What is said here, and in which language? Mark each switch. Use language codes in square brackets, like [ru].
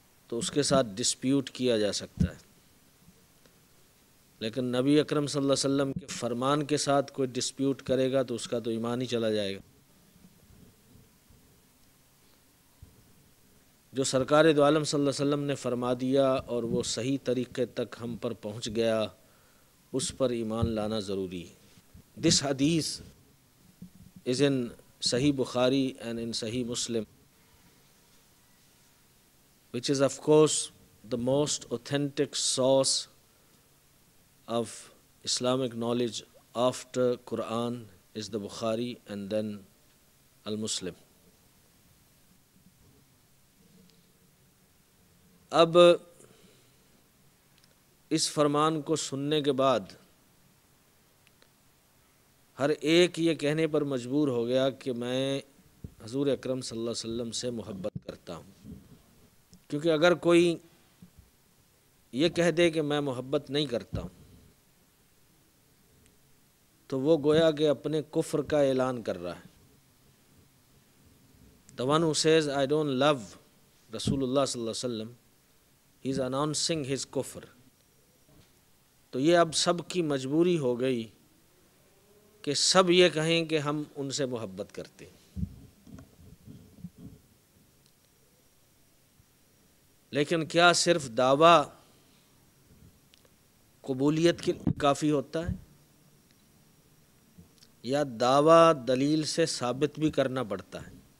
[ur] تو اس کے ساتھ ڈسپیوٹ کیا جا سکتا ہے، لیکن نبی اکرم صلی اللہ علیہ وسلم کے فرمان کے ساتھ کوئی ڈسپیوٹ کرے گا تو اس کا تو ایمان ہی چلا جائے گا۔ جو سرکار دو عالم صلی اللہ علیہ وسلم نے فرما دیا اور وہ صحیح طریقے تک ہم پر پہنچ گیا، اس پر ایمان لانا ضروری ہے۔ [en] This hadith is in Sahih Bukhari and in Sahih Muslim, which is of course the most authentic source of Islamic knowledge after Quran is the Bukhari and then Al-Muslim. [ur] اب اس فرمان کو سننے کے بعد ہر ایک یہ کہنے پر مجبور ہو گیا کہ میں حضور اکرم صلی اللہ علیہ وسلم سے محبت کرتا ہوں، کیونکہ اگر کوئی یہ کہہ دے کہ میں محبت نہیں کرتا ہوں تو وہ گویا کہ اپنے کفر کا اعلان کر رہا ہے. [en] The one who says I don't love Rasulullah صلی اللہ علیہ وسلم, he is announcing his kufr. [ur] تو یہ اب سب کی مجبوری ہو گئی کہ سب یہ کہیں کہ ہم ان سے محبت کرتے ہیں. لیکن کیا صرف دعویٰ قبولیت کے کافی ہوتا ہے یا دعویٰ دلیل سے ثابت بھی کرنا پڑتا ہے؟